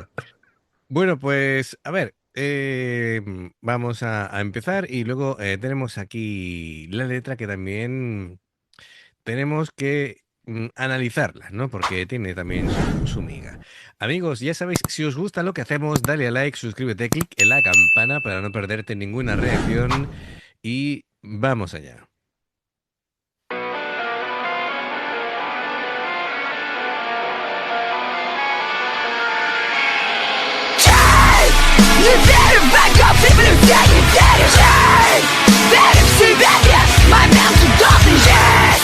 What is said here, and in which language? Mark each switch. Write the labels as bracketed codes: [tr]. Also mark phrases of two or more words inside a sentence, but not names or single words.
[es] Bueno, pues a ver, vamos a empezar y luego tenemos aquí la letra que también tenemos que analizarla, ¿no? Porque tiene también su miga. Amigos, ya sabéis, si os gusta lo que hacemos, dale a like, suscríbete, clic en la campana para no perderte ninguna reacción y vamos allá. [ru] Не верю в богов и в людей, не верю в жизнь. Верю в себя, нет, момент удобный есть.